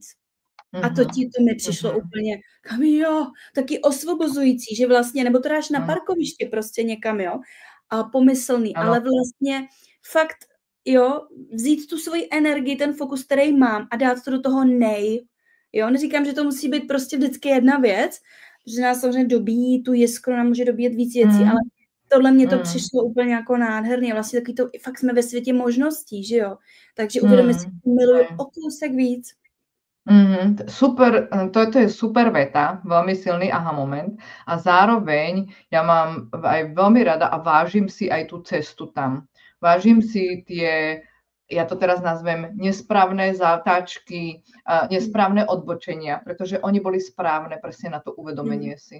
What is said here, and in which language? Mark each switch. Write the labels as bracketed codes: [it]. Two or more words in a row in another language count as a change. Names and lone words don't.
[cs] A to mi přišlo úplně, jo, taky osvobozující, že vlastně, nebo to dáš na parkoviště prostě někam, jo, a pomyslný, ale vlastně fakt, jo, vzít tu svoji energii, ten fokus, který mám a dát to do toho jo, neříkám, že to musí být prostě vždycky jedna věc, že nás samozřejmě dobíjí tu jiskru, nám může dobíjet víc věcí, ale tohle mě to přišlo úplně jako nádherný, vlastně taky to, fakt jsme ve světě možností, že jo, takže uvědomit si, že miluju o kousek víc. [sk] Super, to je super veta, veľmi silný aha moment a zároveň ja mám aj veľmi rada a vážim si aj tú cestu tam. Vážim si tie, ja to teraz nazvem, nesprávne zátačky, nesprávne odbočenia, pretože oni boli správne presne na to uvedomenie si.